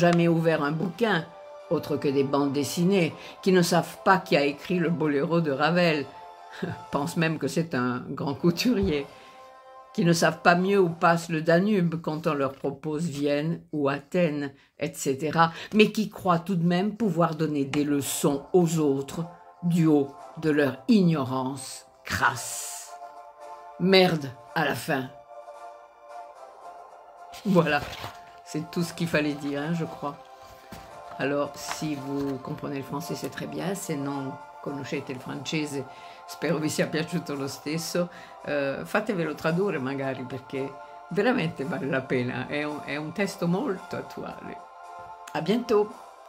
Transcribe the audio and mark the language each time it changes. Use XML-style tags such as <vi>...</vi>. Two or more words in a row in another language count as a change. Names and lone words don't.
<fr>jamais ouvert un bouquin, autre que des bandes dessinées, qui ne savent pas qui a écrit le boléro de Ravel, pensent même que c'est un grand couturier, qui ne savent pas mieux où passe le Danube quand on leur propose Vienne ou Athènes, etc., mais qui croient tout de même pouvoir donner des leçons aux autres du haut de leur ignorance crasse. Merde à la fin. Voilà, c'est tout ce qu'il fallait dire, hein, je crois. Alors, si vous comprenez il français, c'est très bien,</fr> <it>se non conoscete il francese, spero vi sia piaciuto lo stesso, fatevelo tradurre magari, perché veramente vale la pena, è un testo molto attuale.</it> <fr>A bientôt!</fr>